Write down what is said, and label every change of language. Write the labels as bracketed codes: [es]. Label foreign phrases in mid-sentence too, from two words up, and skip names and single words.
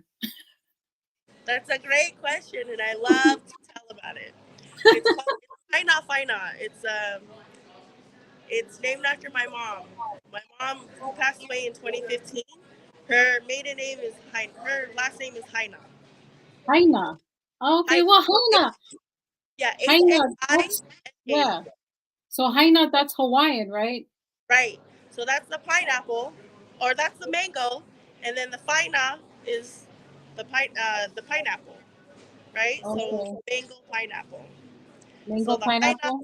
[en] That's a great question, and I love to tell about it. It's Fina Fina. It's named after my mom. My mom, who passed away in 2015. Her maiden name is her last name is Haina. Haina. Okay, Haina. well, Haina. Yeah, Haina, Haina. that's yeah. So Haina, that's Hawaiian, right? Right. So that's the pineapple, or that's the mango, and then the fina is the pineapple. Right. So Okay. mango pineapple. So Mango pineapple.